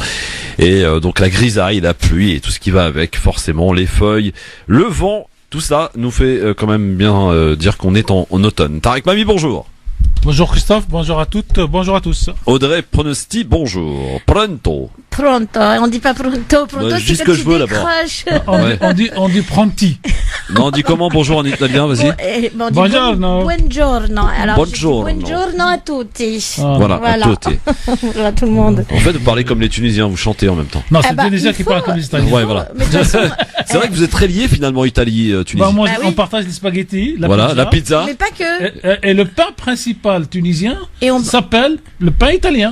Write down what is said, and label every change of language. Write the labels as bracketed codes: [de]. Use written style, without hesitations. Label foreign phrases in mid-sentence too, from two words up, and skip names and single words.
[fr] Et donc la grisaille, la pluie et tout ce qui va avec, forcément les feuilles, le vent, tout ça nous fait quand même bien dire qu'on est en automne. Tarek Mami, bonjour. Bonjour Christophe, bonjour à toutes, bonjour à tous. Audrey Pronosti, bonjour. Pronto. Pronto, on dit pas pronto, Ouais, c'est juste quand que tu je veux, d'abord. décroches. Ouais. On dit pronti. Non, on dit comment bonjour en italien, vas-y. On dit Buongiorno. buongiorno. Alors, Buongiorno. [it] buongiorno a tutti. [fr] Voilà, Voilà. à tutti. Voilà, tout le monde. En fait, vous parlez comme les Tunisiens, vous chantez en même temps. Non, c'est Ah bah, le Tunisien il qui faut- parle comme les Italiens. Ouais, voilà. Mais de toute façon, C'est vrai que vous êtes très liés finalement Italie, Tunisie. Bah, moi, Bah oui. on partage les spaghettis, la Voilà, pizza, la pizza. mais pas que. et le pain principal tunisien Et on- s'appelle le pain italien.